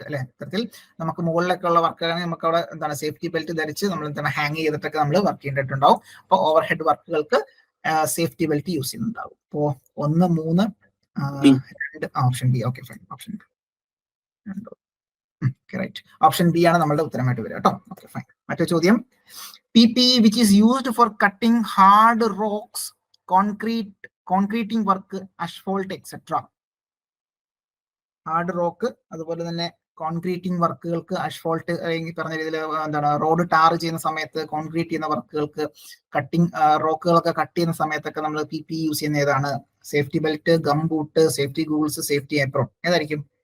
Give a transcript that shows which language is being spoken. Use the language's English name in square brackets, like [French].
[Malayalam] ഇത്തരത്തിൽ നമുക്ക് മുകളിലൊക്കെ ഉള്ള വർക്കാണെങ്കിൽ നമുക്ക് അവിടെ എന്താണ് സേഫ്റ്റി ബെൽറ്റ് ധരിച്ച് നമ്മൾ എന്താണ് ഹാങ് ചെയ്തിട്ടൊക്കെ നമ്മൾ വർക്ക് ചെയ്തിട്ടുണ്ടാവും. അപ്പോൾ over head വർക്കുകൾക്ക് safety belt use ചെയ്യുന്നുണ്ടാവും. ഇപ്പോ 1, 3, 2 option B. Okay fine. Option B right. Option B ആണ് നമ്മളുടെ ഉത്തരമായിട്ട് വരിക കേട്ടോ. Okay fine. മറ്റൊരു ചോദ്യം, [English] PPE which is used for cutting hard rocks, concreting work, asphalt etc. [Malayalam] Hard rock അതുപോലെ തന്നെ കോൺക്രീറ്റിംഗ് വർക്കുകൾക്ക്, അഷ്ഫോൾട്ട് അല്ലെങ്കിൽ പറഞ്ഞ രീതിയിൽ എന്താണ് റോഡ് ടാർ ചെയ്യുന്ന സമയത്ത് കോൺക്രീറ്റ് ചെയ്യുന്ന വർക്കുകൾക്ക്, കട്ടിങ് റോക്കുകളൊക്കെ കട്ട് ചെയ്യുന്ന സമയത്തൊക്കെ നമ്മൾ PPE യൂസ് ചെയ്യുന്ന ഏതാണ്? Safety belt, gum boot, safety Google's, safety apron. ഏതായിരിക്കും?